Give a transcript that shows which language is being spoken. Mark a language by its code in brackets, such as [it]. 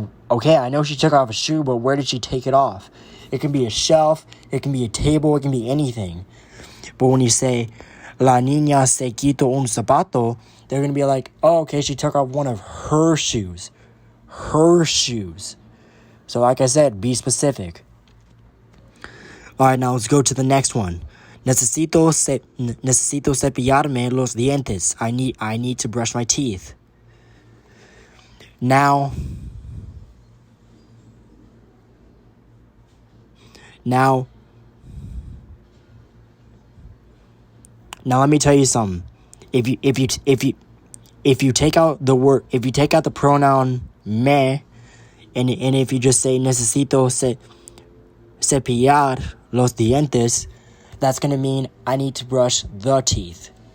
[en] Okay, I know she took off a shoe, but where did she take it off? It can be a shelf, it can be a table, it can be anything. But when you say [es] la niña se quitó un zapato, [en] they're gonna be like, oh, okay, she took off one of her shoes. Her shoes. So like I said, be specific. All right, now let's go to the next one. [es] Necesito cepillarme los dientes. [en] I need to brush my teeth. Now let me tell you something. If you take out the pronoun me, and if you just say [es] necesito cepillar los dientes, [en] that's gonna mean I need to brush the teeth.